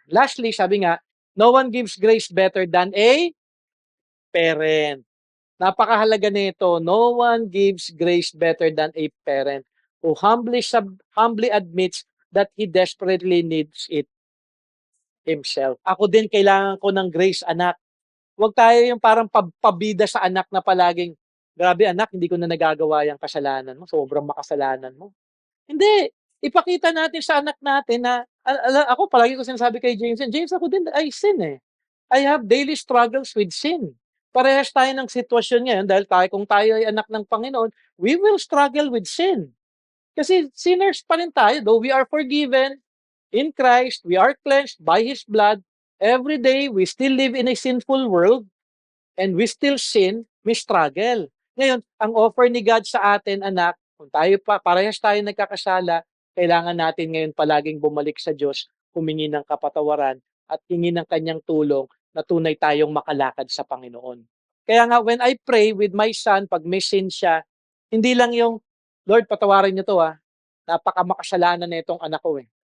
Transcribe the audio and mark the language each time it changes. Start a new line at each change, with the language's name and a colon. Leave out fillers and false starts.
English: Lastly,
Filipino: sabi nga,
English: no one gives grace better than a parent.
Filipino: Napakahalaga nito.
English: No one gives grace better than a parent who humbly admits that he desperately needs it himself.
Filipino: Ako din kailangan ko ng grace, anak. Huwag tayo yung parang pabida sa anak na palaging, grabe anak, hindi ko na nagagawa yung kasalanan mo. Sobrang makasalanan mo. Hindi. Ipakita natin sa anak natin na, ako palagi ko sinasabi kay James, James, ako din,
English: I sin
Filipino: eh.
English: I have daily struggles with sin.
Filipino: Parehas tayo ng sitwasyon ngayon dahil kung tayo ay anak ng Panginoon,
English: we will struggle with sin.
Filipino: Kasi sinners pa rin tayo,
English: though we are forgiven in Christ, we are cleansed by His blood. Every day, we still live in a sinful world and we still sin,
Filipino: may struggle. Ngayon, ang offer ni God sa atin, anak, kung tayo pa, parehas tayo nagkakasala, kailangan natin ngayon palaging bumalik sa Diyos, humingi ng kapatawaran at hingi ng kanyang tulong na tunay tayong makalakad sa Panginoon. Kaya nga,
English: when I pray with my son,
Filipino: pag may sin siya, hindi lang yung, Lord, patawarin niyo to napakamakasalanan na itong anak ko eh.